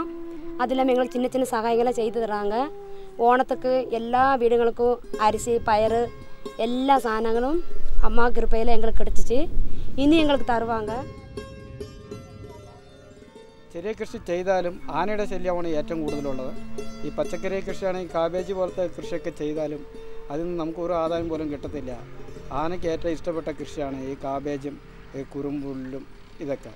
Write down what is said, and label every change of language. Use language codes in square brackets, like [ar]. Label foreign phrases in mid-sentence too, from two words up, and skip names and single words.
[ta] அது இல்லாமல் எங்களுக்கு சின்ன சின்ன சகாயங்களை செய்து தராங்க. ஓணத்துக்கு எல்லா வீடுகளுக்கும் அரிசி பயறு எல்லா சாதனங்களும் அம்மா கிருபையில் எங்களுக்கு கிடச்சிச்சு. [ml] ഇനി ഞങ്ങൾക്ക് തരുവാങ്ക. ചെറിയ കൃഷി ചെയ്താലും ആനയുടെ ശല്യമാണ് ഏറ്റവും കൂടുതലുള്ളത്. ഈ പച്ചക്കറി കൃഷിയാണെങ്കിൽ കാബേജ് പോലത്തെ കൃഷിയൊക്കെ ചെയ്താലും അതിൽ നിന്ന് നമുക്ക് ഒരു ആദായം പോലും കിട്ടത്തില്ല. ആനയ്ക്ക് ഏറ്റവും ഇഷ്ടപ്പെട്ട കൃഷിയാണ് ഈ കാബേജും ഈ കുറുമ്പുല്ലും ഇതൊക്കെ.